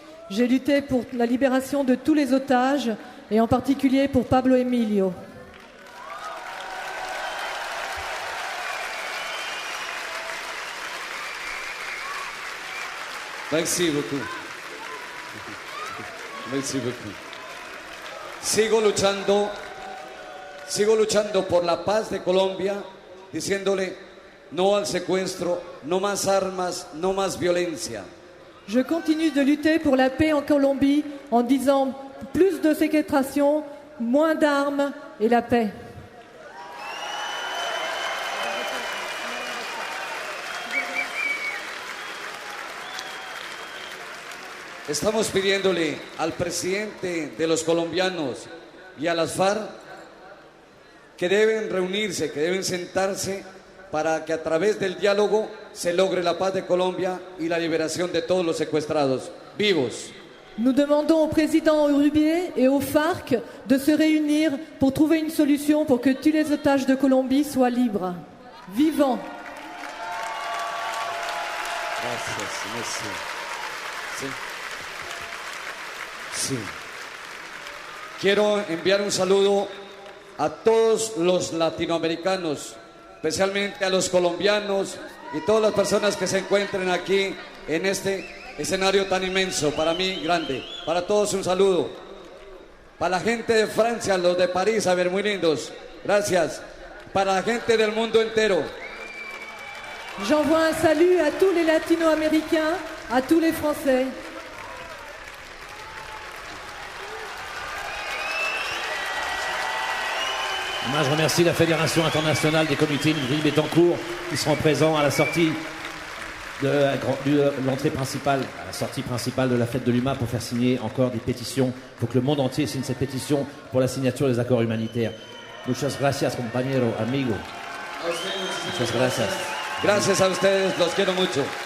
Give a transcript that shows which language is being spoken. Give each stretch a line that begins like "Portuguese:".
French: J'ai lutté pour la libération de tous les otages et en particulier pour Pablo Emilio. Merci beaucoup. Merci beaucoup.
Spanish: Sigo luchando por la paz de Colombia, diciéndole no al secuestro, no más armas, no más violencia.
French: Je continue de lutter pour la paix en Colombie en disant plus de séquestration, moins d'armes et la paix.
Spanish: Estamos pidiéndole al presidente de los colombianos y a las FARC que deben reunirse, que deben sentarse para que a través del diálogo se logre la paz de Colombia y la liberación de todos los secuestrados vivos.
French: Nous demandons au président Uribe et aux FARC de se réunir pour trouver une solution pour que tous les otages de Colombie soient libres, vivants.
Spanish: Gracias,
French: merci.
Spanish: Sí. Sí. Quiero enviar un saludo a todos los latinoamericanos, especialmente a los colombianos y todas las personas que se encuentren aquí en este escenario tan inmenso, para mí grande. Para todos un saludo. Para la gente de Francia, los de París, a ver, muy lindos. Gracias. Para la gente del mundo entero.
French: J'envoie un salut à tous les latino-américains, à tous les Français. Moi, je remercie la Fédération internationale des comités Livry-Bettencourt qui seront présents à la sortie de l'entrée principale, à la sortie principale de la fête de l'UMA pour faire signer encore des pétitions. Il faut que le monde entier signe cette pétition pour la signature des accords humanitaires.
Spanish: Muchas gracias, compañero, amigo. Muchas gracias. Gracias a ustedes, los quiero mucho.